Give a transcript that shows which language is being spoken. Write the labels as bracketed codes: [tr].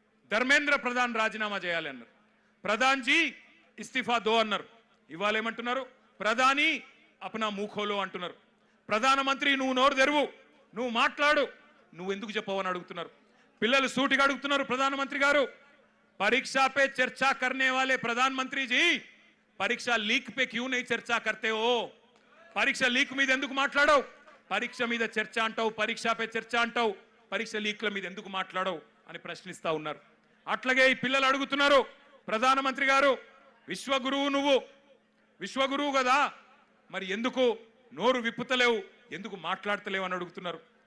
[te] ధర్మేంద్ర ప్రధాన్ రాజీనామా చేయాలి అన్నారు. [hi] ప్రధాన్ జీ ఇస్తిఫా దో [te] అన్నారు. ఇవాళ ఏమంటున్నారు? ప్రధాని [hi] అప్నా మూఖోలో [te] అంటున్నారు. ప్రధానమంత్రి నువ్వు నోరు తెరువు, నువ్వు మాట్లాడు, నువ్వు ఎందుకు చెప్పవని అడుగుతున్నారు. పిల్లలు సూటిగా అడుగుతున్నారు, ప్రధానమంత్రి గారు [hi] परीक्षा पे चर्चा करने वाले प्रधानमंत्री जी परीक्षा लीक पे क्यों नहीं चर्चा करते हो? परीक्षा लीक [te] మీద ఎందుకు మాట్లాడవు? పరీక్ష మీద చర్చ అంటావు, పరీక్ష పై చర్చ అంటావు, పరీక్ష లీక్ల మీద ఎందుకు మాట్లాడవు అని ప్రశ్నిస్తా ఉన్నారు. అట్లాగే ఈ పిల్లలు అడుగుతున్నారు, ప్రధానమంత్రి గారు విశ్వగురువు, నువ్వు విశ్వగురువు కదా, మరి ఎందుకు నోరు విప్పుతలేవు, ఎందుకు మాట్లాడతలేవు అని అడుగుతున్నారు.